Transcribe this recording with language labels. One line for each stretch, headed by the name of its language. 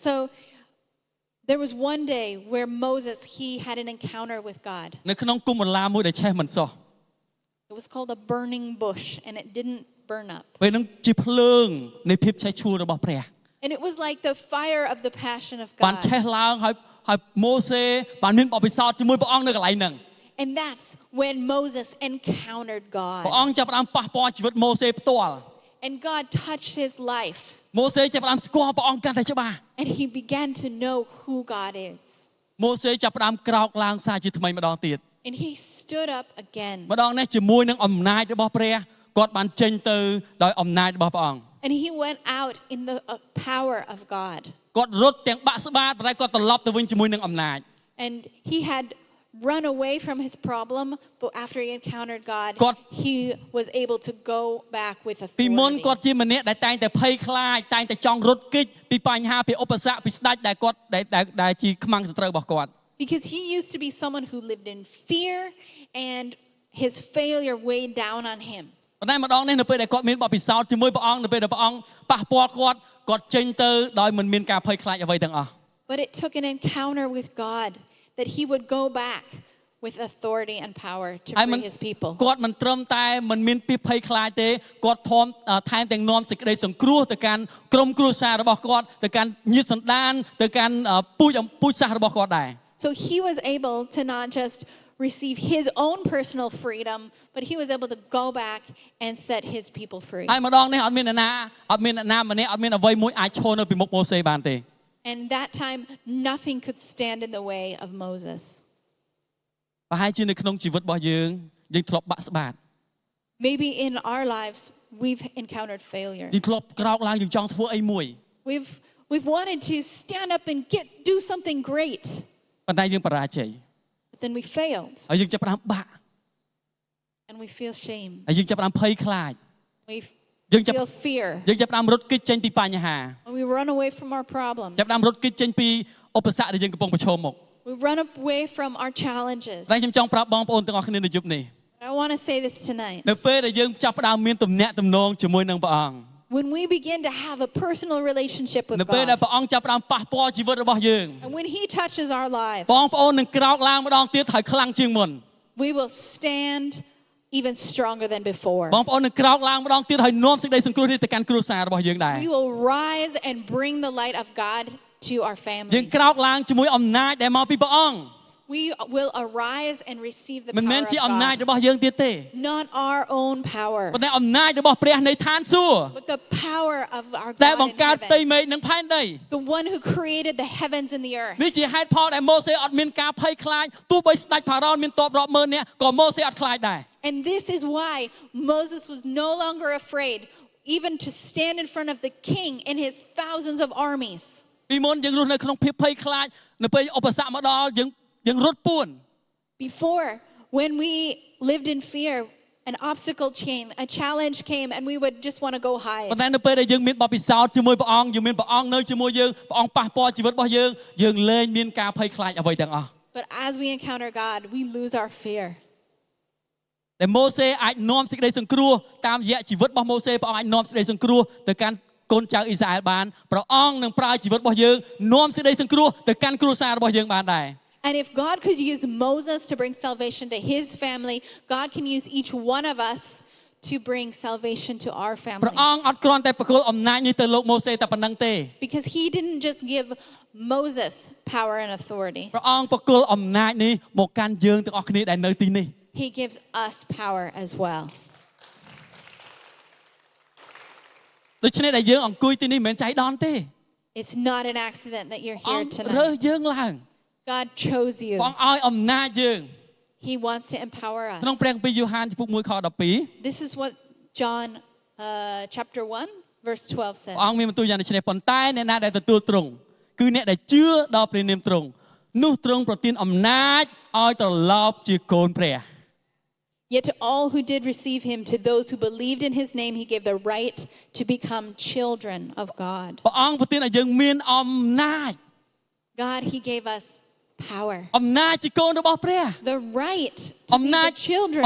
English: So there was one day where Moses, he had an encounter with God.
Khmer: នៅក្នុងគុំបន្លាមួយដែលឆេះមិនសោះ
English: It was called a burning bush, and it didn't burn up.
Khmer: ពេលហ្នឹងជាភ្លើងនៃភាពឆេះឈួលរបស់ព្រះ
English: And it was like the fire of the passion of
Khmer: បានឆេះ
English: God.
Khmer: ឡើងហើយម៉ូសេបានមានបទពិសោធន៍ជាមួយព្រះអង្គនៅកន្លែងហ្នឹង
English: And that's when Moses encountered
Khmer: ព្រះ
English: God.
Khmer: អង្គចាប់ផ្ដើមប៉ះពាល់ជីវិតម៉ូសេផ្ទាល់
English: And God touched his life.
Khmer: ម៉ូសេចាប់ផ្ដើមស្គាល់ព្រះអង្គកាន់តែច្បាស់
English: And he began to know who God is.
Khmer: ម៉ូសេចាប់ផ្ដើមក្រោកឡើងសារជាថ្មីម្ដងទៀត
English: And he stood up again.
Khmer: ម្ដងនេះជាមួយនឹងអំណាចរបស់ព្រះគាត់បានចេញទៅដោយអំណាចរបស់ព្រះអង្គ
English: And he went out in the power of God.
Khmer: គាត់រត់ទាំងបាក់ស្បាតតែគាត់ត្រឡប់ទៅវិញជាមួយនឹងអំណាច
English: And he had run away from his problem, but after he encountered God, he was able to go back with
Khmer: ពីមុន
English: authority.
Khmer: គាត់ជាម្នាក់ដែលតែងតែភ័យខ្លាចតែងតែចង់រត់គេចពីបញ្ហាពីឧបសគ្គពីស្ដេចដែលគាត់ដែលជាខ្មាំងសត្រូវរបស់គាត់
English: Because he used to be someone who lived in fear and his failure weighed down on him.
Khmer: ប៉ុន្តែម្ដងនេះនៅពេលដែលគាត់មានបទពិសោធន៍ជាមួយព្រះអង្គនៅពេលដែលព្រះអង្គប៉ះពាល់គាត់ចេញទៅដោយមិនមានការភ័យខ្លាចអ្វីទាំងអស់
English: But it took an encounter with God that he would go back with authority and power to bring his people.
Khmer: គាត់មិនត្រឹមតែមិនមានពីភ័យខ្លាចទេគាត់ថែមទាំងនាំសេចក្តីសង្គ្រោះទៅកាន់ក្រុមគ្រួសាររបស់គាត់ទៅកាន់ញាតិសន្តានទៅកាន់ពូជសាសន៍របស់គាត់ដែរ
English: So he was able to not just receive his own personal freedom, but he was able to go back and set his people free.
Khmer: ហើយម្ដងនេះអត់មានអ្នកណាម្នាក់អត់មានអ្វីមួយអាចឈរនៅពីមុខម៉ូសេបានទេ
English: And that time nothing could stand in the way of Moses.
Khmer: ប្រហែលជានៅក្នុងជីវិតរបស់យើងធ្លាប់បាក់ស្បាត
English: Maybe in our lives we've encountered failure.
Khmer: យើងធ្លាប់ក្រោកឡើងយើងចង់ធ្វើអីមួយ
English: We've wanted to stand up and do something great.
Khmer: ប៉ុន្តែយើងបរាជ័យ
English: But then we failed.
Khmer: ហើយយើងចាប់ផ្ដើមបាក់
English: And we feel shame.
Khmer: ហើយយើងចាប់ផ្ដើមភ័យខ្លាច
English: We
Khmer: យើងចាប់
English: feel fear.
Khmer: យើងចាប់ផ្ដើមរត់គេចចេញពីបញ្ហា
English: And we run away from our problems.
Khmer: ចាប់ផ្ដើមរត់គេចចេញពីឧបសគ្គដែលយើងកំពុងប្រឈមមុខ
English: We run away from our challenges.
Khmer: តែខ្ញុំចង់ប្រាប់បងប្អូនទាំងអស់គ្នានៅយប់នេះ
English: I want to say this tonight.
Khmer: នៅពេលដែលយើងចាប់ផ្ដើមមានទំនាក់ទំនងជាមួយនឹងព្រះអង្គ
English: When we begin to have a personal relationship with
Khmer: នៅពេលដែល
English: God,
Khmer: ព្រះអង្គចាប់ផ្ដើមប៉ះពាល់ជីវិតរបស់យើង
English: and when He touches our lives,
Khmer: បងប្អូននឹងក្រោកឡើងម្ដងទៀតហើយខ្លាំងជាងមុន
English: we will stand even stronger than before.
Khmer: បងប្អូននឹងក្រោកឡើងម្ដងទៀតហើយនាំសេចក្តីសង្គ្រោះនេះទៅកាន់គ្រួសាររបស់យើងដែរ
English: We will rise and bring the light of God to our
Khmer: យើង
English: families.
Khmer: ក្រោកឡើងជាមួយអំណាចដែលមកពីព្រះអង្គ
English: We will arise and receive the
Khmer: មិនមែន
English: power
Khmer: ជា
English: of
Khmer: អំណាច
English: God.
Khmer: របស់យើងទៀតទេ
English: Not our own power,
Khmer: ប៉ុន្តែអំណាចរបស់ព្រះនៃឋានសួគ៌
English: but the power of our
Khmer: ដែល
English: God
Khmer: បង្
English: in
Khmer: កើតផ្ទៃ
English: heaven.
Khmer: មេឃនិងផែនដី
English: The one who created the heavens and the earth.
Khmer: នេះជាហេតុផលដែលម៉ូសេអត់មានការភ័យខ្លាចទោះបីស្ដេចផារ៉ោនមានទ័ពរាប់ម៉ឺននាក់ក៏ម៉ូសេអត់ខ្លាចដែរ
English: And this is why Moses was no longer afraid even to stand in front of the king and his thousands of armies.
Khmer: ពីមុនយើងរស់នៅក្នុងភាពភ័យខ្លាចនៅពេលឧបសគ្គមកដល់យើងរត់ពួន
English: Before, when we lived in fear, an obstacle came, a challenge came, and we would just want to go hide.
Khmer: ប៉ុន្តែនៅពេលដែលយើងមានបទពិសោធន៍ជាមួយព្រះអង្គយើងមានព្រះអង្គនៅជាមួយយើងព្រះអង្គប៉ះពាល់ជីវិតរបស់យើងលែងមានការភ័យខ្លាចអ្វីទាំងអស់
English: But as we encounter God, we lose our fear.
Khmer: ដែលម៉ូសេអាចនាំសេចក្តីសង្គ្រោះតាមរយៈជីវិតរបស់ម៉ូសេព្រះអង្គអាចនាំសេចក្តីសង្គ្រោះទៅកាន់កូនចៅអ៊ីស្រាអែលបានព្រះអង្គនឹងប្រើជីវិតរបស់យើងនាំសេចក្តីសង្គ្រោះទៅកាន់គ្រួសាររបស់យើងបានដែរ
English: And if God could use Moses to bring salvation to his family, God can use each one of us to bring salvation to our
Khmer: ព្រះ
English: families.
Khmer: អង្គអត់គ្រាន់តែប្រគល់អំណាចនេះទៅលោកម៉ូសេតែប៉ុណ្្នឹងទេ
English: Because he didn't just give Moses power and authority.
Khmer: ព្រះអង្គប្រគល់អំណាចនេះមកកាន់យើងទាំងអស់គ្នាដែលនៅទីនេះ
English: He gives us power as well.
Khmer: ដូច្នេះដែលយើងអង្គុយទីនេះមិនមែនចៃដន្យទេ
English: It's not an accident that you're
Khmer: អ
English: here
Khmer: ង្គរើស
English: tonight.
Khmer: យើងឡើង
English: God chose
Khmer: ព្រះ
English: you.
Khmer: អង្គឲ្យអំណាចយើង
English: He wants to empower
Khmer: ក្នុង
English: us.
Khmer: ព្រះគម្ពីរយ៉ូហានជំពូក1ខ12
English: This is what John chapter 1 verse 12
Khmer: ព្រះ
English: says.
Khmer: អង្គមានបន្ទូលយ៉ាងដូចនេះប៉ុន្តែអ្នកណាដែលទទួលទ្រង់គឺអ្នកដែលជឿដល់ព្រះនាមទ្រង់នោះទ្រង់ប្រទានអំណាចឲ្យត្រឡប់ជាកូនព្រះ
English: Yet to all who did receive him, to those who believed in his name, he gave the right to become children of God.
Khmer: ព្រះអង្គប្រទានឲ្យយើងមានអំណាច
English: God, he gave us power.
Khmer: អំណាចជាកូនរបស់ព្រះ
English: The right to
Khmer: អំ
English: be
Khmer: ណាច
English: the children.